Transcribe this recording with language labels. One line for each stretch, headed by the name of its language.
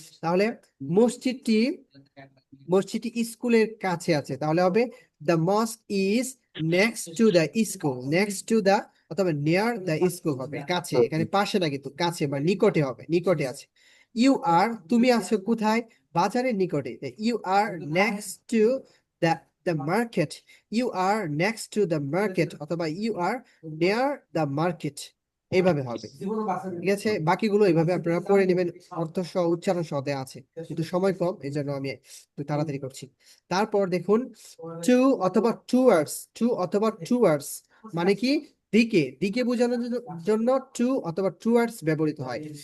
Bangla: তাহলে মসজিদটি মসজিদটি স্কুলের কাছে আছে, তাহলে হবে
English: the mosque is next to the school,
Bangla: next to the অথবা
English: near the school
Bangla: হবে, কাছে, এখানে পাশে না কিন্তু কাছে বা নিকটে হবে, নিকটে আছে।
English: you are
Bangla: তুমি আছো কোথায়, বাজারের নিকটে,
English: you are next to the the market, you are next to the market অথবা you are near the market,
Bangla: এইভাবে হবে। ঠিক আছে, বাকিগুলো এইভাবে আপনারা পড়ে নেবেন, অর্থ সহ উচ্চারণ সহ দেয়া আছে, কিন্তু সময় কম এই জন্য আমি একটু তাড়াতাড়ি করছি। তারপর দেখুন টু অথবা টুয়ার্ডস, টু অথবা টুয়ার্ডস মানে কি দিকে, দিকে বোঝানোর জন্য টু অথবা টুয়ার্ডস ব্যবহৃত হয়।